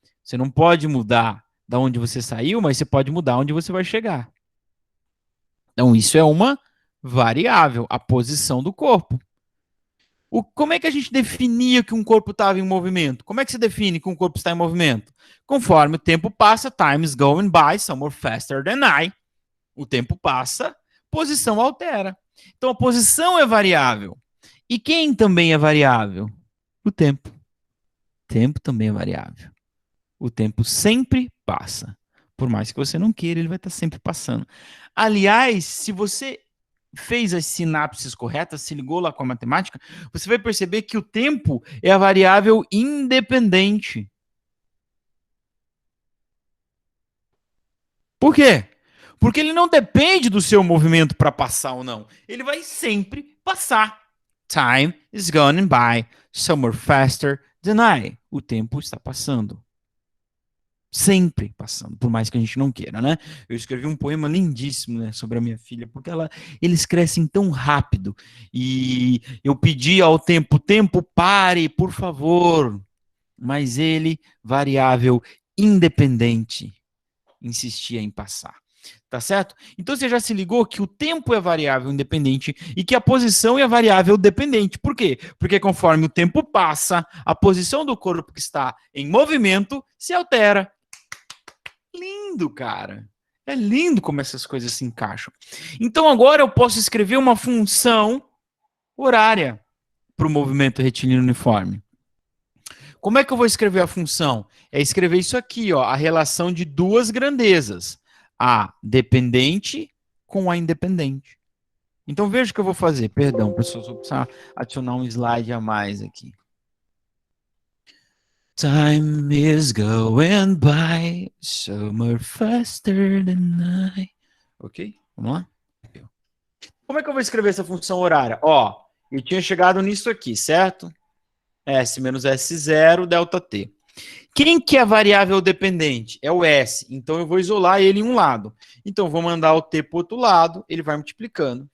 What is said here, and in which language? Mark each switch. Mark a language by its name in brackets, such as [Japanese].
[Portuguese] Você não pode mudar da onde você saiu, mas você pode mudar onde você vai chegar. Então, isso é uma variável, a posição do corpo. Como é que a gente definia que um corpo estava em movimento? Como é que se define que um corpo está em movimento? Conforme o tempo passa, [English] time is going by, some more faster than I. [Portuguese] O tempo passa, posição altera. Então, a posição é variável. E quem também é variável? O tempo. O tempo também é variável. O tempo sempre passa. Por mais que você não queira, ele vai estar sempre passando. Aliás, se você fez as sinapses corretas, se ligou lá com a matemática, você vai perceber que o tempo é a variável independente. Por quê? Porque ele não depende do seu movimento para passar ou não. Ele vai sempre passar. [English] Time is going by somewhere faster than I. [Portuguese] O tempo está passando. Sempre passando, por mais que a gente não queira, né? Eu escrevi um poema lindíssimo, né, sobre a minha filha, porque eles crescem tão rápido. E eu pedi ao tempo, pare, por favor. Mas ele, variável, independente, insistia em passar. Tá certo? Então você já se ligou que o tempo é variável independente e que a posição é variável dependente. Por quê? Porque conforme o tempo passa, a posição do corpo que está em movimento se altera. Lindo, cara. É lindo como essas coisas se encaixam. Então agora eu posso escrever uma função horária para o movimento retilíneo uniforme. Como é que eu vou escrever a função? É escrever isso aqui, ó, a relação de duas grandezas. A dependente com a independente. Então veja o que eu vou fazer. Perdão, pessoal, vou precisar adicionar um slide a mais aqui. [English] Time is going by somewhere faster than I. [Portuguese] Ok? Vamos lá? Como é que eu vou escrever essa função horária? Ó, eu tinha chegado nisso aqui, certo? S menos S0, delta T. Quem que é a variável dependente? É o S. Então eu vou isolar ele em um lado. Então eu vou mandar o T para o outro lado, ele vai multiplicando.